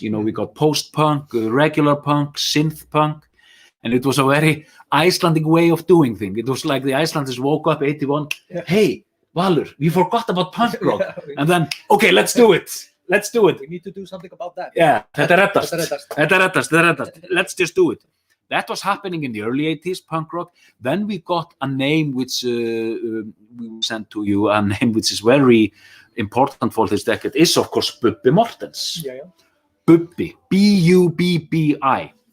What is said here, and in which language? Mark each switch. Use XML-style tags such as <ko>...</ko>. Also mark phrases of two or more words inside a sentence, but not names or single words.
<en>We got post-punk, regular punk, synth punk. And it was a very Icelandic way of doing things. It was like the Icelanders woke up 81, hey, Valur, we forgot about punk rock. And then, okay, let's do it. We need to do something about that. Yeah,</en> <is>þetta reddast.</is> <en>Let's just do it. That was happening in the early 80s, punk rock. Then we got a name which we sent to you, a name which is very important for this decade, is of course Bubbi Morthens. Yeah. Bubbi, B-U-B-B-I.</en>